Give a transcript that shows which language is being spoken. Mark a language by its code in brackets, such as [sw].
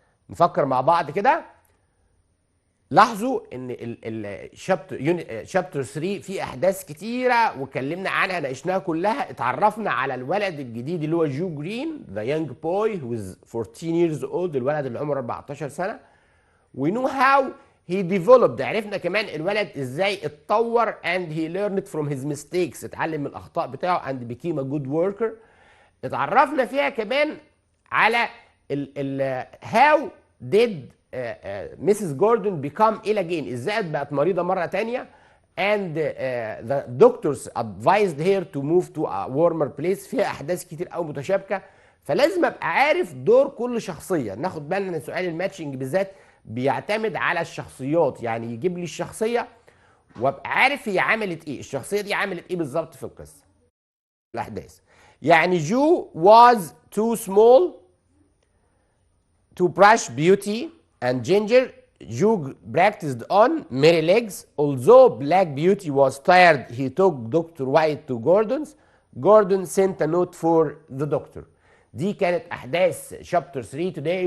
[ar] نفكر مع بعض كده. لاحظوا ان شابتر 3 فيه احداث كتيره واتكلمنا عنها ناقشناها كلها. اتعرفنا على الولد الجديد اللي هو جو جرين، [en] the young boy who is 14 years old، [ar] الولد اللي عمره 14 سنه. [en] we know how he developed، [ar] عرفنا كمان الولد ازاي اتطور [en] and he learned from his mistakes، [ar] اتعلم من الاخطاء بتاعه [en] and became a good worker. [ar] اتعرفنا فيها كمان على [en] how did Mrs. Gordon become ill again، [ar] ازاي بقت مريضة مرة تانية [en] and the doctors advised her to move to a warmer place. [ar] فيها احداث كتير قوي متشابكة، فلازم ابقى عارف دور كل شخصية. ناخد بالنا ان سؤال الماتشنج بالذات بيعتمد على الشخصيات، يعني يجيب لي الشخصية وابقى عارف هي عملت ايه، الشخصية دي عملت ايه بالظبط في القصة الاحداث. [en] يعني Joe was too small to brush Beauty and Ginger. Joe practiced on Mary Legs. Although Black Beauty was tired, he took Dr. White to Gordon's. Gordon sent a note for the doctor. [ar] دي كانت احداث شابتر 3 today.